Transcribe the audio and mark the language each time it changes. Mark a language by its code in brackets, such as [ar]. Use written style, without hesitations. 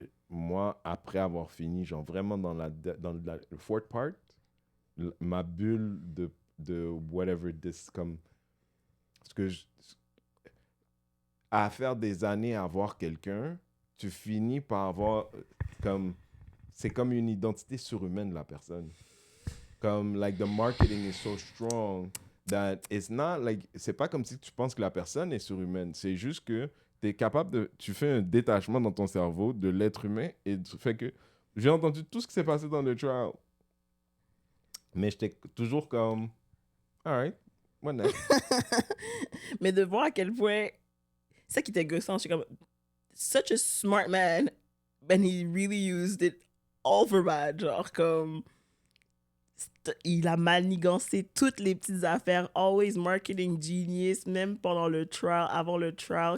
[fr] Moi, après avoir fini, genre vraiment dans le [en] fourth part, [fr] ma bulle de whatever this, comme... Parce que à faire des années à voir quelqu'un, tu finis par avoir comme... C'est comme une identité surhumaine de la personne. [en] Comme, like, the marketing is so strong that it's not, like... [fr] C'est pas comme si tu penses que la personne est surhumaine. C'est juste que t'es capable de... Tu fais un détachement dans ton cerveau de l'être humain et tu fais que... J'ai entendu tout ce qui s'est passé dans le trial. Mais j'étais toujours comme... [en] Alright, what next? [fr] Mais de voir à quel point... C'est ça qui était gossant. Je suis comme... [en] Such a smart man. And he really used it all for bad. [fr] Genre comme... Il a manigancé toutes les petites affaires. [en] Always marketing genius. [fr] Même pendant le trial, avant le trial.